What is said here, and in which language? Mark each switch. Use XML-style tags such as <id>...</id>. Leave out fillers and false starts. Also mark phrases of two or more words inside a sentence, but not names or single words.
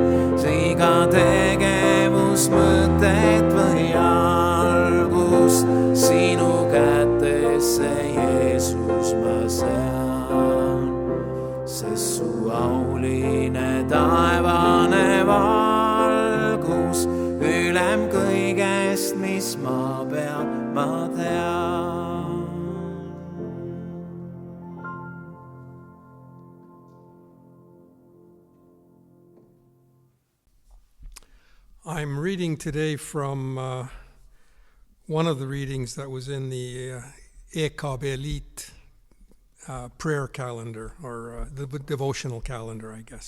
<et>iga tegevus, mõtet või algust sinu kätesse, Jeesus, ma sean. Sest su auline taevane valgus, ülem kõigest, mis maa peal ma tean.</et> <en>I'm reading today from one of the readings that was in the Ekab Elite prayer calendar, or the devotional calendar, I guess.</en>